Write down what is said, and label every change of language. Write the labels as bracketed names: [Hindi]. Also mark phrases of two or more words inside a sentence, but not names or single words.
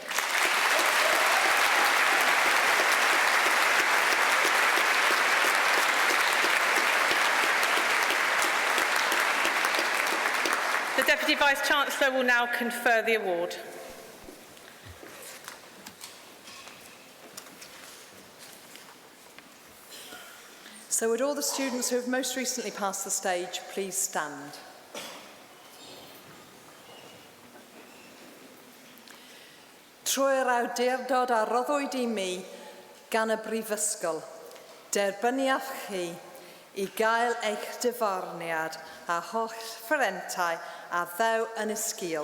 [English] The Deputy Vice-Chancellor will now confer the award. So would all the students who have most recently passed the stage please stand? [Welsh] Trwy'r awdurdod a roddwyd I mi gan y Brifysgol, derbyniaf chi I gael eich dyfarniad a holl ffrentau a ddew yn y sgil.